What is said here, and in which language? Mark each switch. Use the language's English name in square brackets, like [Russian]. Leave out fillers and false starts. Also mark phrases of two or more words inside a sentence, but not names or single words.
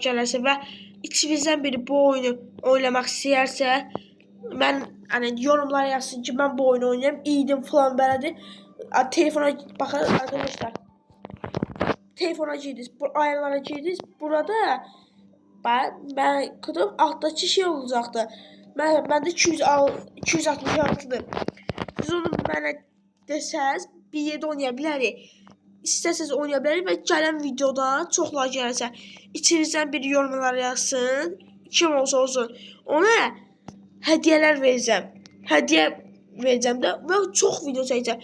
[Turkish] gelirse ve içinizden biri bu oyunu oynamak isterse ben hani yorumlara yazsın ki ben bu oyunu oynayayım iyiydim falan belədir. Telefona bakın arkadaşlar. Telefona girdiniz, bu ayarlara girdiniz. Burada ben kırdım alttaki şey olacaktı. Ben de 266'dır. [Azerbaijani] Siz onu bana desəz bir yerdə oynaya bilərik. İstəsəz oynaya bilərik və gələn videoda çoxlar gəlsə içinizdən biri [Turkish] yorumlara yazsın. [Azerbaijani] Kim olsa olsun. Ona hədiyyələr verəcəm. Hədiyyə verəcəm də və çox video çəkəcəm.